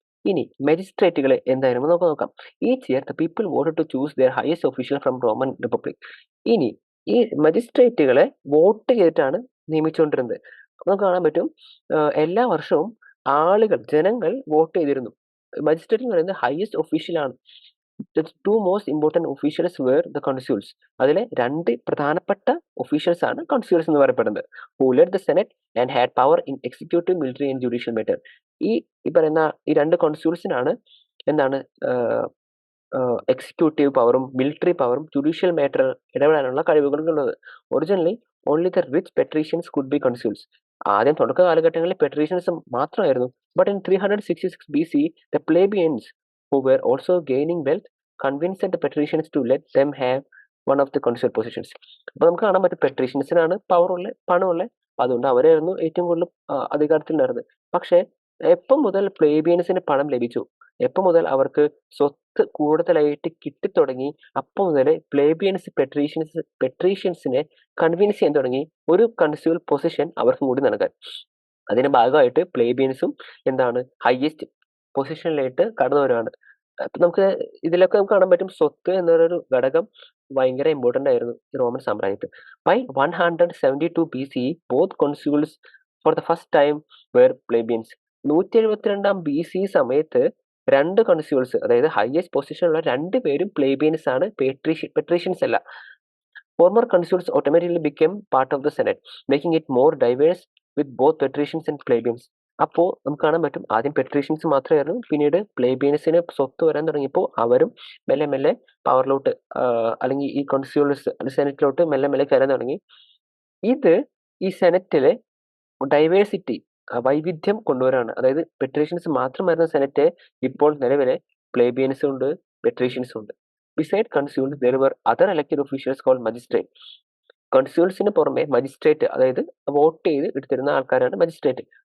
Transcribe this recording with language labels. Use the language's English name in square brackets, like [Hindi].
[Malayalam] ഇനി മജിസ്ട്രേറ്റുകളെ എന്തായിരുന്നു നമുക്ക് നോക്കാം. [English] Each year the people voted to choose their highest official from Roman Republic. [Malayalam] ഇനി ഈ മജിസ്ട്രേറ്റുകളെ വോട്ട് ചെയ്തിട്ടാണ് നിയമിച്ചുകൊണ്ടിരുന്നത്. നമുക്ക് കാണാൻ പറ്റും എല്ലാ വർഷവും ജനങ്ങൾ വോട്ട് ചെയ്തിരുന്നു. മജിസ്ട്രേറ്റ് എന്ന് പറയുന്നത് highest ഒഫീഷ്യലാണ്. [English] The two most important officials were the consuls. [Malayalam] അതിലെ 2 പ്രധാനപ്പെട്ട ഒഫീഷ്യൽസ് ആണ് കൺസ്യൂൾസ് എന്ന് പറയപ്പെടുന്നത്. [English] Who led the Senate and had power in executive, military and judicial matter. [Malayalam] ഈ പറയുന്ന ഈ 2 കൺസ്യൂൾസിനാണ് എന്താണ് എക്സിക്യൂട്ടീവ് പവറും മിലിറ്ററി പവറും ജുഡീഷ്യൽ മാറ്റർ ഇടപെടാനുള്ള കഴിവുകളും ഉള്ളത്. [English] Originally only the rich patricians could be consuls. [Malayalam] ആദ്യം തുടക്ക കാലഘട്ടങ്ങളിൽ പെട്രീഷ്യൻസ് മാത്രമായിരുന്നു. [English] But in 366 BC the plebeians who were also gaining wealth convinced the patricians to let them have one of the consul positions. [Malayalam] അപ്പോൾ നമുക്ക് കാണാൻ പറ്റും പെട്രീഷ്യൻസിനാണ് പവറുള്ള, പണമുള്ള, അതുകൊണ്ട് അവരായിരുന്നു ഏറ്റവും കൂടുതൽ അധികാരത്തിലുണ്ടായിരുന്നത്. പക്ഷേ എപ്പം മുതൽ പ്ലേബിയൻസിന് പണം ലഭിച്ചു, എപ്പം മുതൽ അവർക്ക് സ്വത്ത് കൂടുതലായിട്ട് കിട്ടിത്തുടങ്ങി, അപ്പം മുതൽ പ്ലേബിയൻസ് പെട്രീഷ്യൻസിനെ കൺവിൻസ് ചെയ്യാൻ തുടങ്ങി ഒരു കൺസ്യൂൾ പൊസിഷൻ അവർക്കും കൂടി നൽകാൻ. അതിന്റെ ഭാഗമായിട്ട് പ്ലേബിയൻസും ഹയസ്റ്റ് പൊസിഷനിലായിട്ട് കടന്നു വരുവാണ്. അപ്പൊ നമുക്ക് ഇതിലൊക്കെ നമുക്ക് കാണാൻ പറ്റും സ്വത്ത് എന്നൊരു ഘടകം ഭയങ്കര ഇമ്പോർട്ടന്റ് ആയിരുന്നു ഈ റോമൻ സാമ്രാജ്യത്തിൽ. [English] By 172 BC both consuls for the first time were plebeians. [Malayalam] 172 BC സമയത്ത് 2 കൺസ്യൂൾസ്, അതായത് ഹയസ്റ്റ് പൊസിഷനുള്ള 2 പേരും പ്ലേബിയൻസ് ആണ്, പെട്രീഷ്യൻസ് അല്ല. [English] Former consuls automatically became part of the Senate, making it more diverse with both patricians and plebeians. [Malayalam] അപ്പോൾ നമുക്ക് കാണാൻ പറ്റും ആദ്യം പെട്രീഷ്യൻസ് മാത്രമായിരുന്നു, പിന്നീട് പ്ലേബിയൻസിന് സ്വത്ത് വരാൻ തുടങ്ങിയപ്പോൾ അവരും മെല്ലെ മെല്ലെ പവറിലോട്ട് അല്ലെങ്കിൽ ഈ കൺസ്യൂൾസ് സെനറ്റിലോട്ട് മെല്ലെ മെല്ലെ കയറാൻ തുടങ്ങി. ഇത് ഈ സെനറ്റിലെ ഡൈവേഴ്സിറ്റി, വൈവിധ്യം കൊണ്ടുവരാണ്. അതായത് പെട്രീഷ്യൻസ് മാത്രമായിരുന്ന സെനറ്റ് ഇപ്പോൾ നിലവിലെ പ്ലേബിയൻസും ഉണ്ട്, പെട്രീഷ്യൻസും ഉണ്ട്. [English] Beside consuls, there were other elected officials called magistrate. [Malayalam] കൺസ്യൂൾസിന് പുറമെ മജിസ്ട്രേറ്റ്, അതായത് വോട്ട് ചെയ്ത് എടുത്തിരുന്ന ആൾക്കാരാണ് മജിസ്ട്രേറ്റ്.